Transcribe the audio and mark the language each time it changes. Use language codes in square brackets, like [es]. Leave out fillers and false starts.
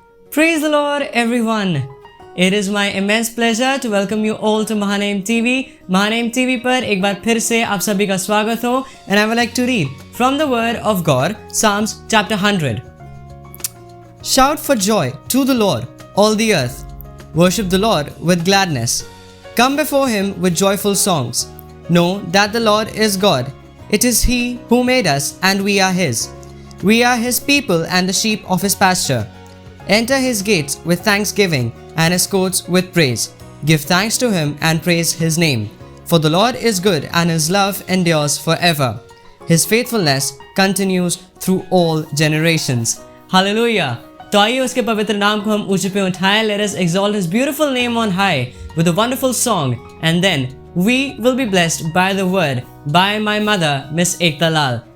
[en] Praise the Lord, everyone. It is my immense pleasure to welcome you all to Mahaname TV. [hi] Mahaname TV पर एक बार फिर से आप सभी का स्वागत हो. [en] And I would like to read from the Word of God, Psalms chapter 100. Shout for joy to the Lord, all the earth. Worship the Lord with gladness. Come before Him with joyful songs. Know that the Lord is God. It is He who made us, and we are His. We are His people and the sheep of His pasture. Enter His gates with thanksgiving and His courts with praise. Give thanks to Him and praise His name. For the Lord is good and His love endures forever. His faithfulness continues through all generations. Hallelujah! [hi] तो आइए उसके पवित्र नाम को हम ऊंचे पे उठाएं. [en] Let us exalt His beautiful name on high with a wonderful song, and then we will be blessed by the word by my mother, Miss Ekta Lal.